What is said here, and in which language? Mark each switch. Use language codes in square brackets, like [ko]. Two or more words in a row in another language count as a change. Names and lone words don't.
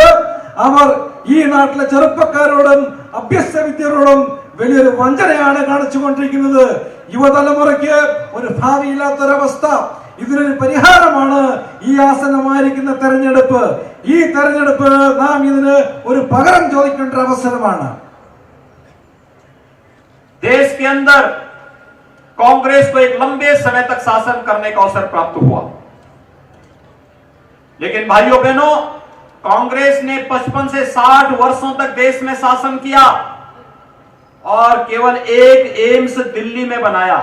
[ml] അവർ ഈ നാട്ടിലെ ചെറുപ്പക്കാരോടും അഭ്യസ്ത വിദ്യരോടും വലിയൊരു വഞ്ചനയാണ് കാണിച്ചുകൊണ്ടിരിക്കുന്നത്. യുവതലമുറയ്ക്ക് ഒരു ഭാവിയില്ലാത്തൊരവസ്ഥ. ഇതിനൊരു പരിഹാരമാണ് ഈ ആസന്നമായിരിക്കുന്ന തെരഞ്ഞെടുപ്പ്. ഈ തെരഞ്ഞെടുപ്പ് നാം ഇതിന് ഒരു പകരം ചോദിക്കേണ്ട അവസരമാണ്. [hi] देश के अंदर कांग्रेस को एक लंबे समय तक शासन करने का अवसर प्राप्त हुआ, लेकिन भाइयों बहनों, कांग्रेस ने 55 से 60 वर्षों तक देश में शासन किया और केवल एक एम्स दिल्ली में बनाया।